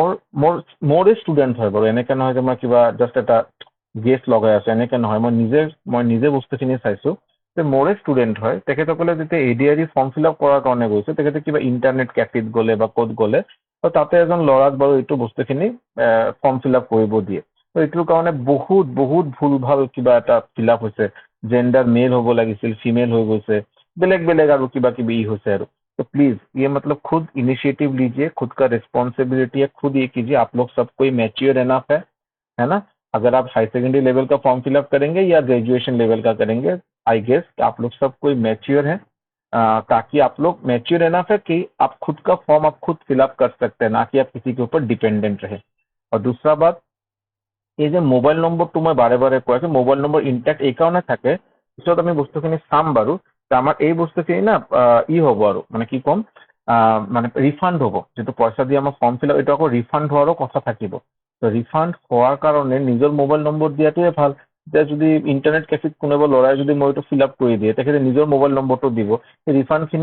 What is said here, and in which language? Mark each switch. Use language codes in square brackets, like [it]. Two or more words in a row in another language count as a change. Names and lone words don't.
[as] মোৰে ষ্টুডেণ্ট হয় বাৰু এনেকে নহয় যে মই কিবা জাষ্ট এটা গেছ লগাই আছো এনেকে নহয় মই নিজে বস্তুখিনি চাইছো যে মোৰে ষ্টুডেণ্ট হয় তেখেতসকলে যেতিয়া ADAR [en] form fill up [as] কৰাৰ কাৰণে গৈছে তেখেতে কিবা ইণ্টাৰনেট কেফেত গ'লে বা ক'ত গ'লে তো তাতে এজন ল'ৰাক বাৰু এইটো বস্তুখিনি [en] form fill up [as] কৰিব দিয়ে তো এইটোৰ কাৰণে বহুত বহুত ভুল ভাল কিবা এটা [en] fill up [as] হৈছে [en] gender male [as] হ'ব লাগিছিল ফিমেল হৈ গৈছে বেলেগ বেলেগ আৰু কিবা কিবি হৈছে আৰু [hi] तो प्लीज ये मतलब खुद इनिशिएटिव लीजिए खुद का रिस्पॉन्सिबिलिटी है खुद ये कीजिए आप लोग सब कोई [en] mature enough [hi] है ना अगर आप [en] high secondary level [hi] का फॉर्म फिलअप करेंगे या [en] graduation level [hi] का करेंगे [en] I guess [hi] आप लोग सब कोई मैच्योर है ताकि आप लोग [en] mature enough [hi] है कि आप खुद का फॉर्म आप खुद फिलअप कर सकते हैं ना कि आप किसी के ऊपर डिपेंडेंट रहे और दूसरा बात [as] এই যে মোবাইল নম্বৰটো মই বাৰে বাৰে কৈ আছো [en] mobile number intact [as] এই কাৰণে থাকে পিছত আমি বস্তুখিনি চাম বাৰু যে আমাৰ এই বস্তুখিনি না হ'ব আৰু মানে কি ক'ম মানে ৰিফাণ্ড হ'ব যিটো পইচা দি আমাৰ [en] form fill up [as] এইটো আকৌ ৰিফাণ্ড হোৱাৰো কথা থাকিব তো ৰিফাণ্ড হোৱাৰ কাৰণে নিজৰ [en] mobile number [as] দিয়াটোৱে ভাল এতিয়া যদি ইণ্টাৰনেট কেফেত কোনোবা ল'ৰাই যদি মই এইটো [en] fill up [as] কৰি দিয়ে তেখেতে নিজৰ মোবাইল নম্বৰটো দিব সেই ৰিফাণ্ডখিনি